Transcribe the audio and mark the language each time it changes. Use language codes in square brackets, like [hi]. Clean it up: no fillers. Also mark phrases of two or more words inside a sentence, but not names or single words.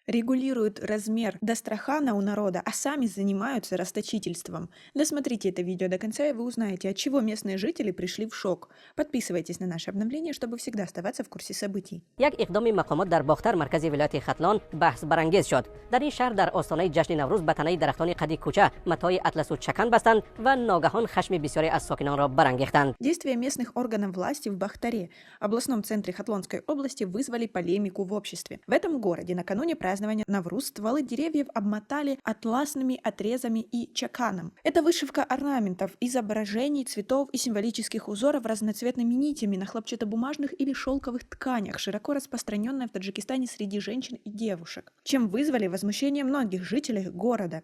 [ru] регулируют размер дастрахана у народа, а сами занимаются расточительством. Досмотрите это видео до конца, и вы узнаете, от чего местные жители пришли в шок. Подписывайтесь на наши обновления, чтобы всегда оставаться в курсе событий. [tg] یک اقدام مقامات در باختر مرکز ولایت ختلان بحث برانگیز شد. در این شهر در آستانه جشن نوروز به تنه درختان قدی کوچه متای اطلس و چکن بستند و ناگهان خشم بسیاری از ساکنان را برانگیختند. [ru] Действия местных органов власти в Бахтаре, областном центре Хатлонской области, вызвали полемику в обществе. В этом городе накануне празднования Навруз стволы деревьев обмотали атласными отрезами и чаканом. Это вышивка орнаментов, изображений, цветов и символических узоров разноцветными нитями на хлопчатобумажных или шелковых тканях, широко распространенная в Таджикистане среди женщин и девушек, чем вызвали возмущение многих жителей города.